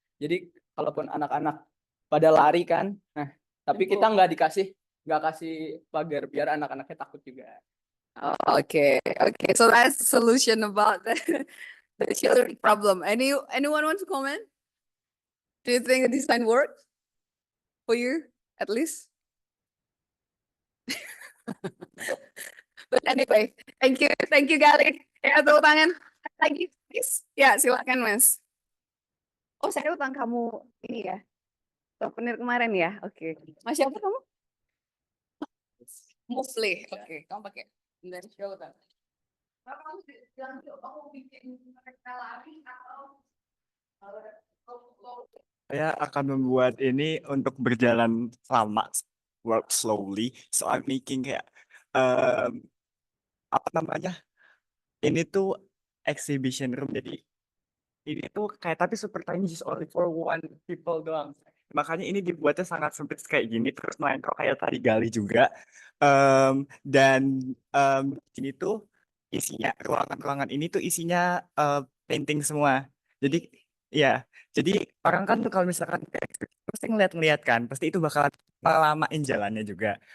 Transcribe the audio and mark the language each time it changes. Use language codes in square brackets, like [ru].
[id] Jadi kalaupun anak-anak pada lari kan, nah tapi kita nggak kasih pagar biar anak-anaknya takut juga. Oh, okay. [en] So that's the solution about the children problem. Anyone want to comment? Do you think the design worked for you at least? But anyway, Thank you [id] Gali. Ya, tepuk tangan lagi, please. Ya, silakan Mas. Oh, saya utang kamu ini ya, souvenir kemarin ya. Oke. Mas siapa kamu? Mufli. Oke, kamu pakai. Dan show kan. Kamu bilang aku bikin mereka lari atau Saya akan membuat ini untuk berjalan lama, [en] work slowly. So I'm making [id] kayak apa namanya? Ini tuh exhibition room. Jadi ini tuh kayak tapi super tiny, [en] just only for one people [id] doang. Makanya ini dibuatnya sangat sempit kayak gini. Terus main kok kayak tadi gali juga. Dan ini tuh isinya ruangan-ruangan ini tuh isinya painting semua. Jadi ya, jadi orang kan tuh kalau misalkan pasti ngeliat-ngeliat kan, pasti itu bakal lamain jalannya juga.